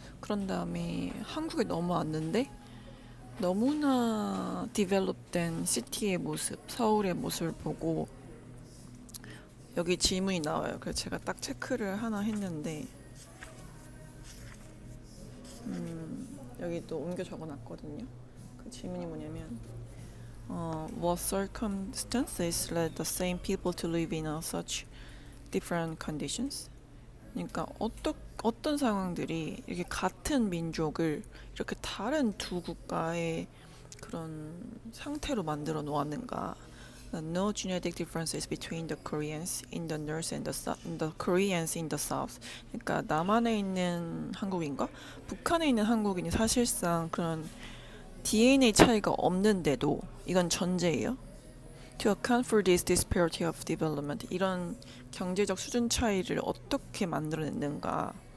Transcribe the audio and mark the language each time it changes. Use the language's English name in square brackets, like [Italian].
[Korean] 그런 다음에 한국에 넘어왔는데 너무나 디벨롭된 시티의 모습, 서울의 모습을 보고 여기 질문이 나와요. 그래서 제가 딱 체크를 하나 했는데 여기 또 옮겨 적어놨거든요. 그 질문이 뭐냐면 [English] What circumstances led the same people to live in such different conditions? [Korean] 그러니까 어떤 상황들이 이렇게 같은 민족을 이렇게 다른 두 국가의 그런 상태로 만들어 놓았는가? [English] No genetic differences between the Koreans in the north and the Koreans in the south. [Korean] 그러니까 남한에 있는 한국인과 북한에 있는 한국인이 사실상 그런 DNA 차이가 없는데도 이건 전제예요. [English] To account for this disparity of development, [Korean] 이런 경제적 수준 차이를 어떻게 만들어냈는가?